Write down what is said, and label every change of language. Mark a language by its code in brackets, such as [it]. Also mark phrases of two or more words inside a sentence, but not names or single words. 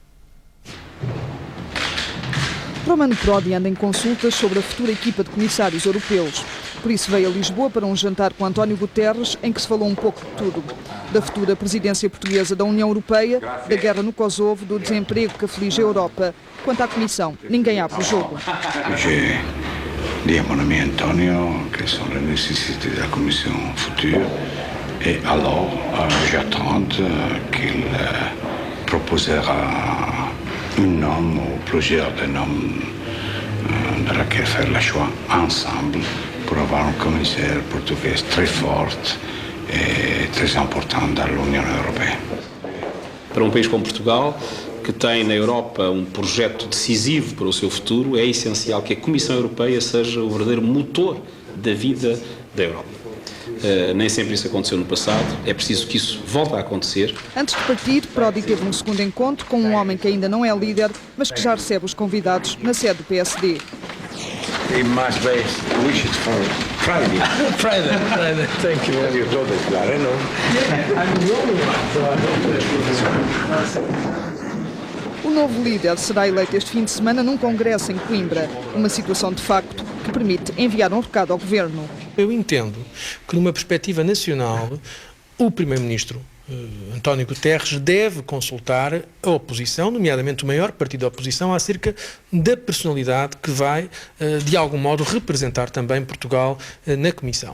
[pt] Romano Prodi anda em consultas sobre a futura equipa de comissários europeus. Por isso veio a Lisboa para um jantar com António Guterres, em que se falou um pouco de tudo. Da futura presidência portuguesa da União Europeia, da guerra no Kosovo, do desemprego que aflige a Europa. Quanto à Comissão, ninguém abre o jogo. [fr] J'ai dit à mon ami Antonio quelles sont les nécessités de la Commission future et alors j'attends qu'il proposera un nom ou plusieurs de noms de laquelle faire le choix ensemble pour avoir un commissaire portugais très fort et très important dans l'Union européenne. [pt] Para um país como Portugal, que tem na Europa um projeto decisivo para o seu futuro, é essencial que a Comissão Europeia seja o verdadeiro motor da vida da Europa. Nem sempre isso aconteceu no passado, é preciso que isso volte a acontecer. Antes de partir, Prodi teve um segundo encontro com um homem que ainda não é líder, mas que já recebe os convidados na sede do PSD. [en] He must be wishes for Friday. Friday. Thank you. You told us that, I know. I'm the only one. [pt] O novo líder será eleito este fim de semana num congresso em Coimbra, uma situação de facto que permite enviar um recado ao governo. Eu entendo que, numa perspectiva nacional, o Primeiro-Ministro António Guterres deve consultar a oposição, nomeadamente o maior partido da oposição, acerca da personalidade que vai, de algum modo, representar também Portugal na Comissão.